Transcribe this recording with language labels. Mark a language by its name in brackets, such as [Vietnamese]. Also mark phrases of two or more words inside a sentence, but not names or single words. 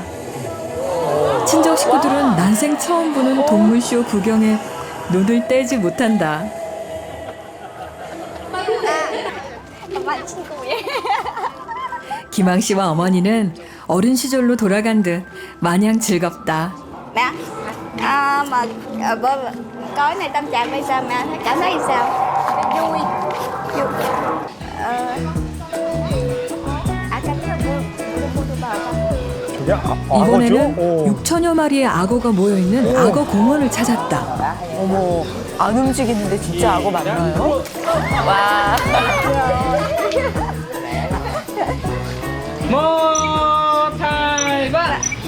[Korean] 친정 식구들은 난생 처음 보는 동물쇼 구경에 눈을 떼지 못한다. 김항 씨와 어머니는 어린 시절로 돌아간 듯 마냥 즐겁다. [Vietnamese] Mẹ, mà có cái này tâm trạng bây giờ mẹ cảm thấy sao? Vui. Cảm thấy vui. [Korean] 이번에는 6천여 마리의 악어가 모여있는 악어 공원을 찾았다. 어머, 안 움직이는데 진짜 악어 맞나요? 와. 모탈바.